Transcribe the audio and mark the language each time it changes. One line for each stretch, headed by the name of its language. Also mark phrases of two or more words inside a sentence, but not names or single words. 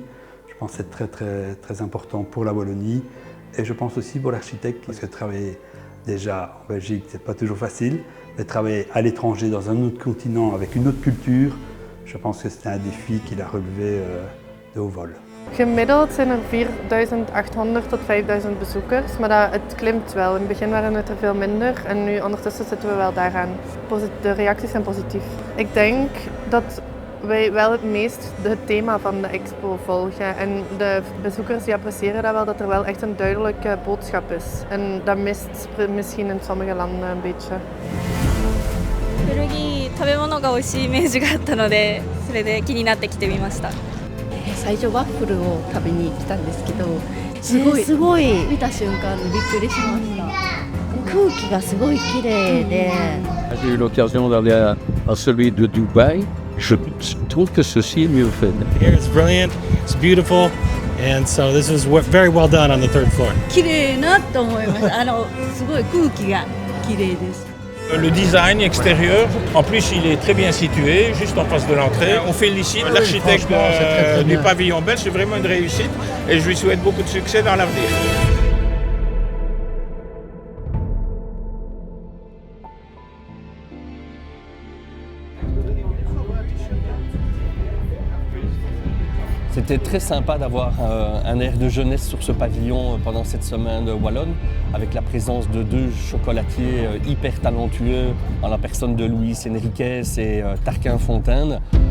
French: Je pense que c'est très, très, très important pour la Wallonie. Et je pense aussi pour l'architecte, parce que travailler déjà en Belgique, c'est pas toujours facile. Mais travailler à l'étranger, dans un autre continent, avec une autre culture, je pense que c'est un défi qu'il a relevé de haut vol.
Dutch: Gemiddeld zijn er 4.800 tot 5.000 bezoekers, maar het klimt wel. In het begin waren het er veel minder en nu ondertussen zitten we wel daaraan. De reacties zijn positief. Ik denk dat wij wel het meest het thema van de expo volgen en de bezoekers die appreciëren dat wel, dat er wel echt een duidelijke boodschap is. En dat mist misschien in sommige landen een beetje.
Japanese: 古着食べ物が美味しいイメージがあったので、それで気になって来てみました。最初ワッフルを食べに来たんですけど、すごい見た瞬間にびっくりしました。空気がすごい綺麗で。
French: J'ai eu l'occasion d'aller à celui de Dubaï. Je trouve que ceci est mieux fait.
English: Here it's brilliant, it's beautiful, and so this was very well done on the 3rd floor.
Japanese: 綺麗なと思います。すごい空気が綺麗です。
French: Le design extérieur, en plus il est très bien situé, juste en face de l'entrée. On félicite l'architecte du pavillon belge, c'est vraiment une réussite et je lui souhaite beaucoup de succès dans l'avenir. C'était très sympa d'avoir un air de jeunesse sur ce pavillon pendant cette semaine wallonne, avec la présence de 2 chocolatiers hyper talentueux, en la personne de Louis Henriquez et Tarquin Fontaine.